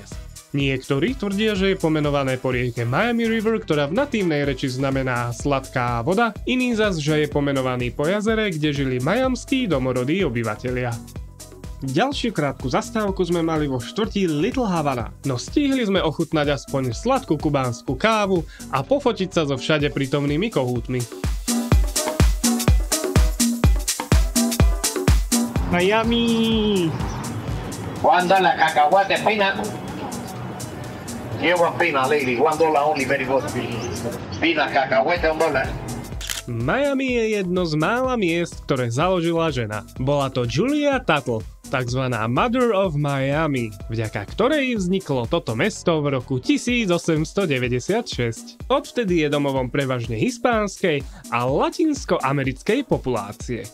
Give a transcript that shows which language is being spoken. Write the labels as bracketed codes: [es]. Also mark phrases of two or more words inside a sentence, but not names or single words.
[sk] Niektorí tvrdia, že je pomenované po rieke Miami River, ktorá v natívnej reči znamená sladká voda, iný zas, že je pomenovaný po jazere, kde žili majamskí domorodí obyvatelia. Ďalšiu krátku zastávku sme mali vo štvrtí Little Havana, no stihli sme ochutnať aspoň sladkú kubánsku kávu a pofotiť sa so všade prítomnými kohútmi. Miami! [es] $1 cacahuate pina. Llevo pina, lady. [en] $1 only, very good. Pina, [es] cacahuete, $1. [sk] Miami je jedno z mála miest, ktoré založila žena. Bola to Julia Tuttle, takzvaná [en] Mother of Miami, [sk] vďaka ktorej vzniklo toto mesto v roku 1896. Odvtedy je domovom prevažne hispánskej a latinskoamerickej populácie.